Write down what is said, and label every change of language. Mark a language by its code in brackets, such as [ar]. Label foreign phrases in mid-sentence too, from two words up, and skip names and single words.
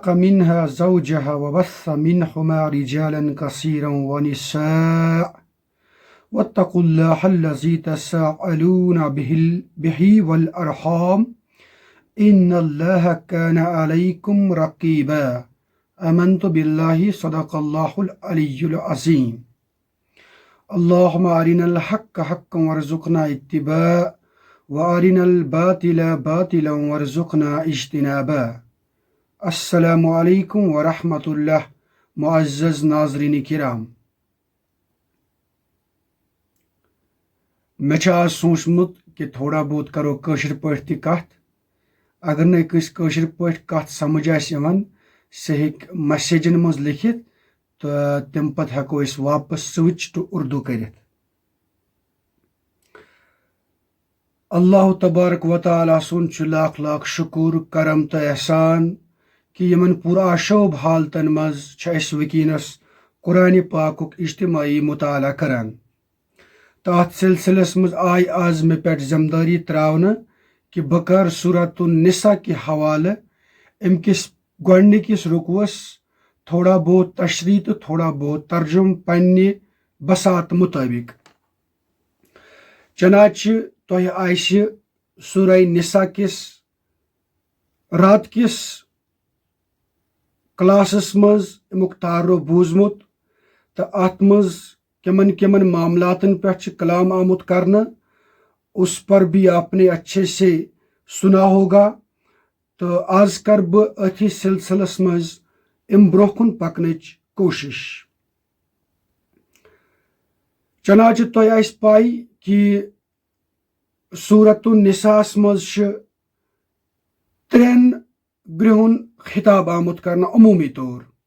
[ar] منها زوجها وبث منهما رجالا كثيرا ونساء واتقوا الله الذي تساءلون به والأرحام إن الله كان عليكم رقيبا آمنت بالله صدق الله العلي العظيم اللهم أرنا الحق حقا وارزقنا اتباعه وأرنا الباطل باطلا وارزقنا اجتنابه. السلام علیکم ورحمۃ اللہ. [ur] معزز ناظرین کرام، [ks] مےٚ چھُ آز سوٗنٛچمُت کہ تھوڑا بہت کرو کٲشِر پٲٹھۍ تہِ کتھ. اگر نہٕ کٲنٛسہِ کٲشِر پٲٹھۍ کتھ سمجھ آسہِ یِوان سُہ ہیٚکہِ میسیجن منٛز لیکھِتھ تہٕ تمہِ پتہٕ ہٮ۪کو أسۍ واپس [en] switch to [ks] اردو کٔرِتھ. اللہ تبارک و تعالیٰ سُنٛد چھُ لاکھ لاکھ شُکر کرم تہٕ احسان کہ یمن پُرآشوب حالتن منٛز چھِ أسۍ وٕنکیٚنس قرآنِ پاکُک اجتماعی مطالعہ کران. تَتھ سلسلس منٛز آیہِ آز مےٚ پٮ۪ٹھ ذمہٕ دٲری تراونہٕ کہ بہٕ کر سورۃ النساء کہِ حوالہٕ اَمہِ کِس گۄڈنِکِس رُکوَس تھوڑا بہت تشریح تہٕ تھوڑا بہت ترجم پننہِ بساط مطٲبق. چنانچہ تۄہہِ آسہِ سورہ نساء کِس رات کِس کلاسس منٛز امیُک تعارُف بوٗزمُت تہٕ اتھ منٛز کمن کمن معاملاتن پٮ۪ٹھ چھُ کلام آمُت کرنہٕ. [ur] اس پر بھی آپ نے اچھے سے سنا ہوگا. [ks] تہٕ آز کر بہٕ أتھی سلسلس منٛز امہِ برونٛہہ کُن پکنٕچ کوٗشش. چنانچہ تۄہہِ آسہِ پاے کہِ سورۃ النساءس منٛز چھُ 3 گرٛہُن خطاب آمُت کرنہٕ عموٗمی طور.